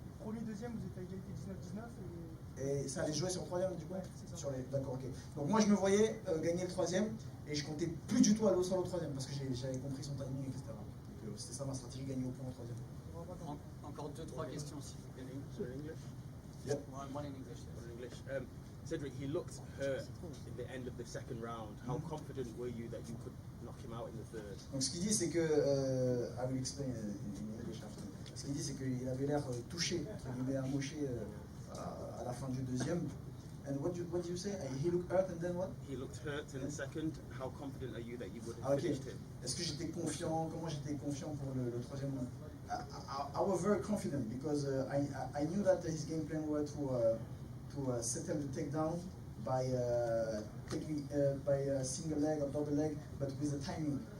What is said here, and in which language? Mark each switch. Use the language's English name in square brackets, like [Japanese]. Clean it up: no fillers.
[French] Premier, deuxième, vous êtes à égalité 19-19. Et ça allait jouer sur le troisième du coup? Ouais, c'est ça. D'accord, ok. Donc moi je me voyais gagner le troisième et je comptais plus du tout aller au sol au troisième parce que j'avais compris son timing, etc. Donc c'était ça ma stratégie, gagner au point au troisième. Encore 2-3 questions s'il vous plaît. [English] Yep. One in English. In English. Cedric, he looked hurt in the end of the second round. How confident were you that you could knock him out in the third? [French] Donc ce qu'il dit c'est que, [English] I will explain in English after. [French] Ce qu'il dit c'est qu'il avait l'air touché, entre guillemets, amoché à la fin du deuxième. [English] And what did you say? He looked hurt and then what? He looked hurt in the second. How confident are you that you would Ah, have ok. finished him? [French] Est-ce que j'étais confiant? Comment j'étais confiant pour le troisième round? [English] I was very confident because I knew that his game plan was to settle the takedown by taking by a single leg or double leg, but with the timing.